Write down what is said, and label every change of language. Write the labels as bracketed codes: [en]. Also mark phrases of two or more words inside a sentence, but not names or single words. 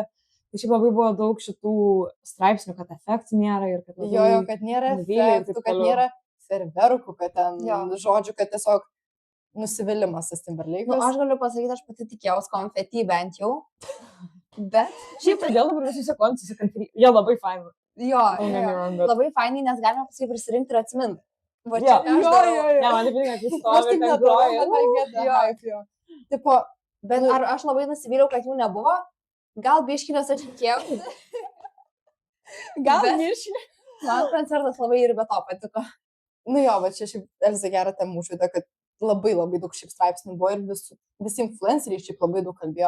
[lt] Tai šiaip labai buvo daug šitų straipsnių, kad efektų nėra ir kad... Jo, kad nėra nuvylė ir taip efektų, kad toliau. nėra ferverkų, kad ten, Jo. žodžiu, kad tiesiog nusivylimas tas Timberlake'as. Nu, aš galiu pasakyti, aš pati tikėjausi konfeti bent jau. Bet, Šiaip todėl dabar visi koncis, jie labai faini. jo, [en] Don't get me wrong, [lt] bet- labai fainai, nes galima paskui prisirinkti ir atsiminti. Va Jo, čia ką aš jo, darau. jo, jo. Ne, man taip patinka, kai Aš stovi taip ten nedarau, groja. [en] bet I get the [lt] Jo. hype, jo. Tipo, Bet ar aš labai nusivyliau, kad jų nebuvo? Gal biškinės aš tikėjau. gal Bet- miršinė. Man koncertas labai ir be to patiko. Nu jo, bet čia šiaip Elza gerą temų užvedė, kad labai daug šiaip straipsnių buvo ir visi influenceriai šiaip labai daug kalbėjo.